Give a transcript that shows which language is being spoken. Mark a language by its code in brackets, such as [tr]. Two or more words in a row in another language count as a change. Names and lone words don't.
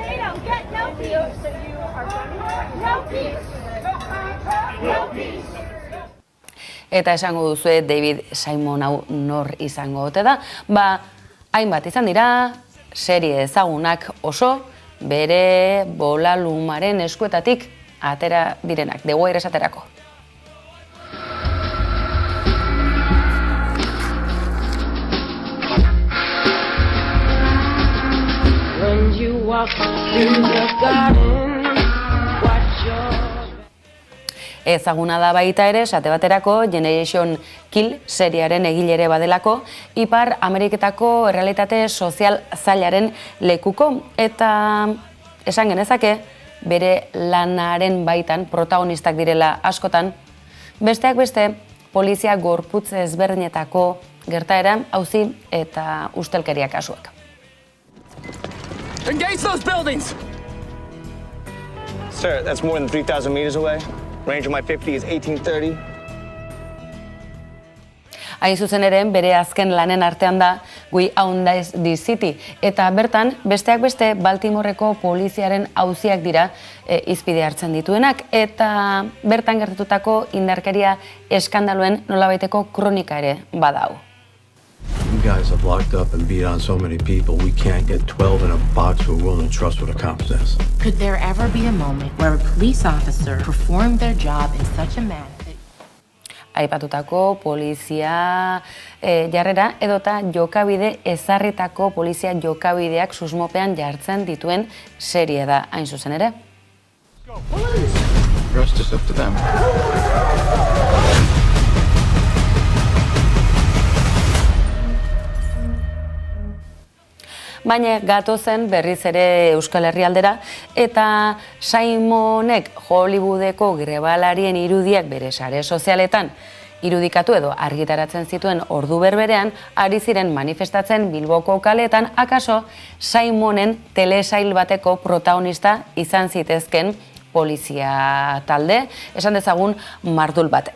[eu] Eta esango duzue David Simon hau nor izango ote da, hainbat izan dira, serie ezagunak oso, bere bolalumaren eskuetatik atera direnak, [en] The Wire [eu] esaterako. [en] When you walk through the garden, watch your... [eu] Ezaguna da baita ere, esate baterako, Generation Kill seriaren egilere badelako, Ipar Ameriketako errealitate sozial zailaren lekuko, eta esan genezake, bere lanaren baitan protagonistak direla askotan, besteak beste, polizia gorputz ezberdinetako gertaera, auzi eta ustelkeria kasuak. [en] Engage those buildings! Sir, that's more than 3,000 meters away. Range of my 50 is 1830. [eu] Hain zuzen ere, bere azken lanen artean da [en] We Own This City. [eu] Eta bertan, besteak beste, Baltimoreko poliziaren auziak dira izpide hartzen dituenak. Eta bertan gertatutako indarkeria eskandaluen nolabaiteko kronika ere badau. [en] You guys have locked up and beat on so many people, we can't get 12 in a box we're willing to trust what a cop says. Could there ever be a moment where a police officer performed their job in such a manner? [eu] Aipatutako polizia jarrera edota jokabide ezarritako polizia jokabideak susmopean jartzen dituen serie da hain zuzen ere. [en] Rest is up to them. [eu] Baina gatozen berriz ere Euskal Herrialdera eta Simonek Hollywoodeko grebalarien irudiak bere sare sozialetan irudikatu edo argitaratzen zituen ordu berberean ari ziren manifestatzen Bilboko kaleetan akaso Simonen telesail bateko protagonista izan zitezken polizia talde, esan dezagun mardul bat.